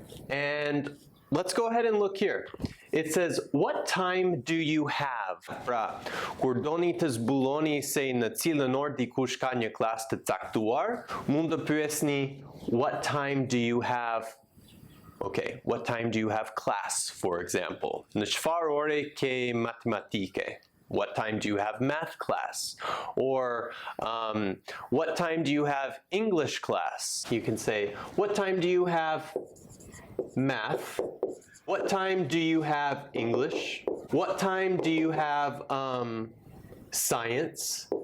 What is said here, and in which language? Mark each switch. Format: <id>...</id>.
<en>And let's go ahead and look here. It says, what time do you have?</en> <sq>Pra, kur doni të zbuloni se në cilën orë dikush ka një klasë të caktuar, mund të pyesni,</sq> <en>what time do you have? Okay, what time do you have class, for example?</en> <sq>Në çfarë ore ke matematike?</sq> <en>What time do you have math class? Or what time do you have English class? You can say, what time do you have math? What time do you have English? What time do you have science?</en>